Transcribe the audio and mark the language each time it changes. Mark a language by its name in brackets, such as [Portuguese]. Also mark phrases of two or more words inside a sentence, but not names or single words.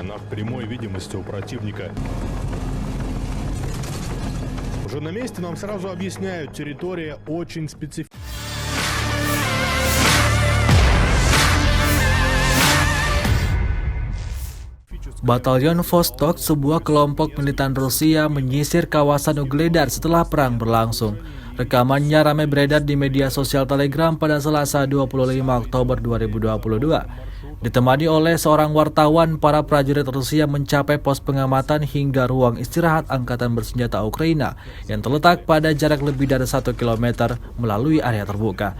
[Russian] Она в прямой видимости у противника. Уже на месте нам сразу объясняют, территория очень специфичная. [Indonesian] Batalion Vostok, sebuah kelompok militan Rusia, menyisir kawasan Ugledar setelah perang berlangsung. Rekamannya ramai beredar di media sosial Telegram pada Selasa 25 Oktober 2022. Ditemani oleh seorang wartawan, para prajurit Rusia mencapai pos pengamatan hingga ruang istirahat Angkatan Bersenjata Ukraina yang terletak pada jarak lebih dari 1 km melalui area terbuka.